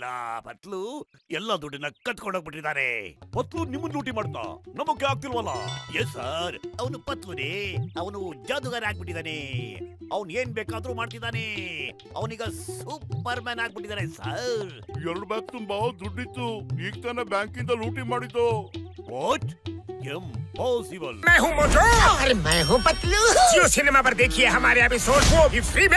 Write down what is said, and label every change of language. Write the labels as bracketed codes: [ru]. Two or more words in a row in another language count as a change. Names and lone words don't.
[kn] ಪತ್ಲು ಎಲ್ಲ ದುಡ್ಡನ್ನ ಕತ್ಕೊಂಡೋಗ್ಬಿಟ್ಟಿದ್ದಾರೆ. ಪತ್ಲು ನಿಮ್ಮನ್ನ ಲೂಟಿ ಮಾಡ್ತಾ ನಮಗೆ ಆಗ್ತಿಲ್ವಲ್ಲ? ಎಸ್ ಸರ್, ಅವನು ಪತ್ಲುನೇ. ಅವನು ಜಾದುಗಾರ ಆಗ್ಬಿಟ್ಟಿದ್ದಾನೆ. ಅವನ್ ಏನ್ ಬೇಕಾದ್ರೂ ಮಾಡ್ತಿದ್ದಾನೆ. ಅವನೀಗ ಸೂಪರ್ ಮ್ಯಾನ್ ಆಗ್ಬಿಟ್ಟಿದ್ದಾನೆ ಸರ್. 2 ಬ್ಯಾಗ್ ತುಂಬಾ ದುಡ್ಡಿತ್ತು, ಈಗ ತಾನೇ ಬ್ಯಾಂಕಿಂದ ಲೂಟಿ ಮಾಡಿದ್ದು. [en] What? Impossible. [hi] मैं हूँ मोटू और मैं हूँ पतलू। जियो सिनेमा पर देखिए हमारे एपिसोड, वो भी फ्री में।